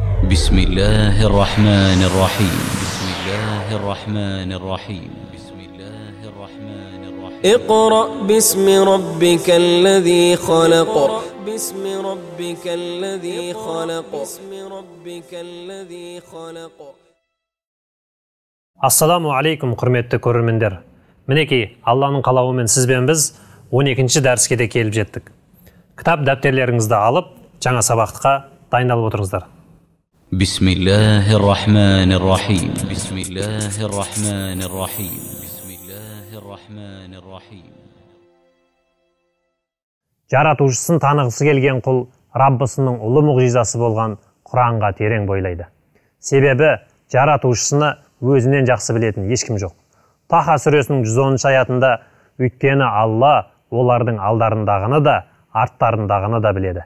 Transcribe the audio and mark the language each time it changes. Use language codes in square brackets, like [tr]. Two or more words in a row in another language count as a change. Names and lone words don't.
[ar] بسم الله الرحمن الرحيم بسم الله الرحمن الرحيم بسم الله الرحمن الرحيم اقرأ باسم ربك الذي خلق باسم ربك الذي خلق باسم ربك الذي خلق السلام عليكم, [kk] құрметті көрермендер. Мінекей, Алланың қалауымен сізбен біз 12-ші дәріске де келіп жеттік. Кітап дәптерлеріңізді алып, жаңа сабаққа дайындалып отырыңыздар. [ar] بسم الله الرحمن الرحيم. بسم الله الرحمن الرحيم. بسم الله الرحمن الرحيم. [kk] Жаратушысын танығысы келген құл Раббысының ұлы мұғжизасы болған Құранға терең бойлайды. Себебі жаратушысыны өзінен жақсы білетін ешкім жоқ. Таха сүресінің 110 аятында өйткені Алла олардың алдарындағыны да, арттарындағыны да біледі.